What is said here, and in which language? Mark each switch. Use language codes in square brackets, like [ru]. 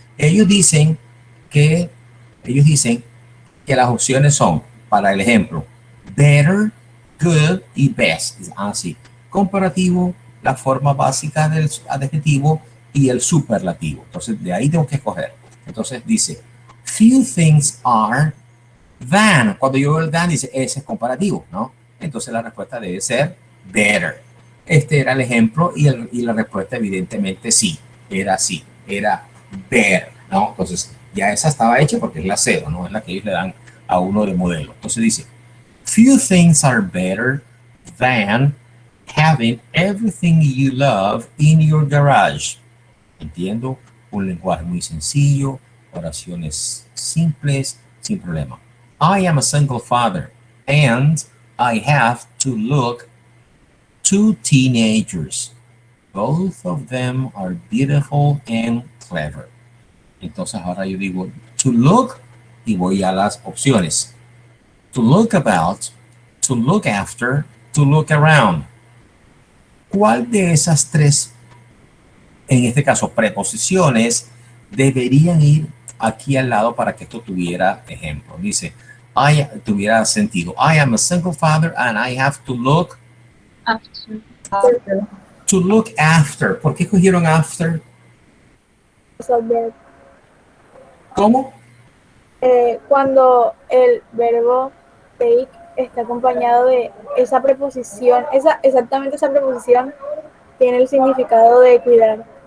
[es] Ellos dicen que las opciones son, para el ejemplo, better, good y best. Así. Comparativo, la forma básica del adjetivo y el superlativo. Entonces, de ahí tengo que escoger. Entonces, dice, [en] few things are than. [es] Cuando yo veo el than, dice, ese es comparativo, ¿no? Entonces, la respuesta debe ser better. Este era el ejemplo y la respuesta, evidentemente, sí. Era así. Era better, ¿no? Entonces, ya esa estaba hecha porque es la 0, ¿no? Es la que ellos le dan a uno de modelo. Entonces dice, [en] few things are better than having everything you love in your garage. [es] Entiendo, un lenguaje muy sencillo, oraciones simples, sin problema. [en] I am a single father and I have to look 2 teenagers. Both of them are beautiful and clever. [es] Entonces ahora yo digo to look y voy a las opciones. [en] To look about, to look after, to look around. [es] ¿Cuál de esas tres, en este caso preposiciones, deberían ir aquí al lado para que esto tuviera ejemplo? Dice, tuviera sentido. [en] I am a single father and I have to look After. To look after. [es] ¿Por qué cogieron after? [en] phrasal verb. [es] ¿Cómo? Cuando el verbo take está acompañado de esa preposición, exactamente esa preposición tiene el significado de cuidar.